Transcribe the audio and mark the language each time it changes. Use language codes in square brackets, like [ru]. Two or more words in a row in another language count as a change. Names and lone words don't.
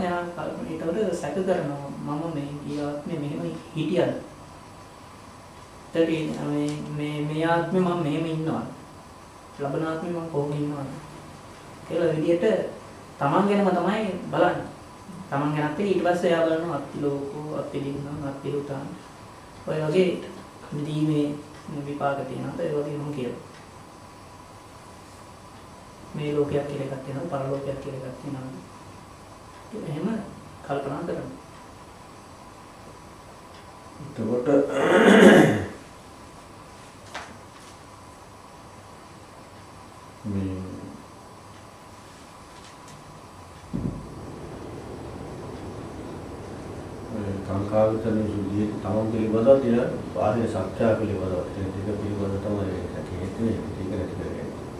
[si] එයා ඒතකොට සැක කරනවා මම මේ ගියාත්මේ මෙහෙම හිටියද? මේ ආත්මේ මම මෙහෙම ඉන්නවා. ලබන ආත්මේ මම කොහොම ඉන්නවද? කියලා විදියට තමන් ගැනම තමයි බලන්නේ. තමන් ගැනත් ඊට පස්සේ එයා බලනවා [pi] අත්ති ලෝකෝ අත්ති දින්නම් අත්ති උතාන [si] ඔය වගේ දීමේ විපාක තියෙනවා ඒ වගේ මොන කියලා මේ ලෝකයක් කියලා එකක් තියෙනවා පරලෝකයක් කියලා එකක් තියෙනවා එහෙම කල්පනා කරනවා එතකොට මේ කාංකාවිතන විසුද්ධිය තමන් පිළිබඳව තියෙන බාහිර සත්‍ය පිළිබඳව තියෙන ටික පිළිබඳව තමයි ඒක හේතුනේ ටික නැති කරගන්නේ.